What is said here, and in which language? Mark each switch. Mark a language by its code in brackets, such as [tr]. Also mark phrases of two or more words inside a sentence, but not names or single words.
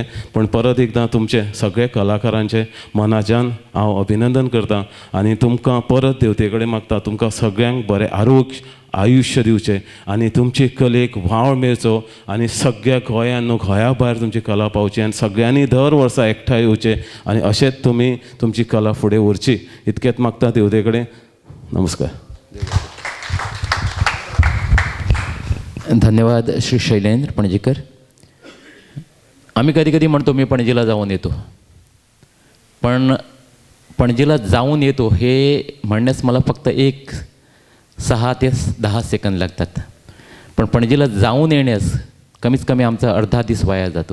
[kok] पूण परत एकदां तुमचे सगळे कलाकारांचे मनाच्यान हांव अभिनंदन करतां आनी तुमकां परत देवते कडेन मागता, तुमकां सगळ्यांक बरें आरोग्य आयुश्य दिवचें आनी तुमचे कलेक वाव मेळचो आनी सगळ्या गोंयान न्हू गोंया भायर तुमची कला पावची आनी सगळ्यांनी दर वर्सा एकठांय येवचें आनी अशेंच तुमी तुमची कला फुडें व्हरची. इतकेंच मागता देवते कडेन. नमस्कार. धन्यवाद श्री शैलेंद्र पणजीकर. [mr] आम्ही कधी कधी म्हणतो मी पणजीला जाऊन येतो, पण पणजीला जाऊन येतो हे म्हणण्यास मला फक्त 6 ते 10 सेकंद लागतात, पण पणजीला जाऊन येण्यास कमीत कमी आमचा अर्धा दिवस वाया जातो.